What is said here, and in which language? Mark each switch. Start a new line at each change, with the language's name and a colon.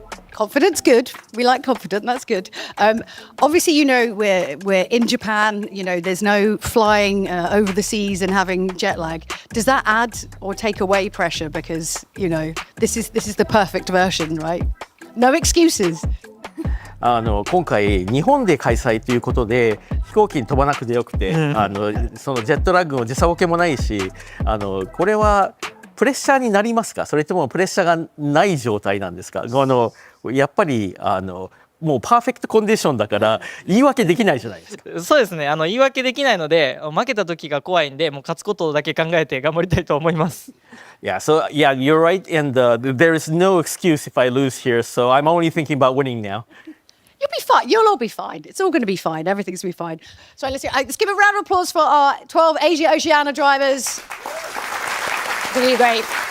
English: Confidence, good. We like confident. That's good. Obviously, we're in Japan. There's no flying over the seas and having jet lag. Does that add or take away pressure? Because this is the perfect version, right? No excuses.
Japanese: 今回日本で開催ということで飛行機に飛ばなくてよくて、そのジェットラッグも時差ボケもないし、これはプレッシャーになりますか？それともプレッシャーがない状態なんですか？やっぱりもうパーフェクトコンディションだから言い訳できないじゃないですか。そうですね。言い訳できないので、負けた時が怖いんで、もう勝つことだけ考えて頑張りたいと思います。
English: Yeah, you're right, and there is no excuse if I lose here, so I'm only thinking about winning now. You'll be fine. You'll all be fine. It's all going to be fine. Everything's going to be fine. So let's give a round of applause for our 12 Asia Oceania drivers. Really great.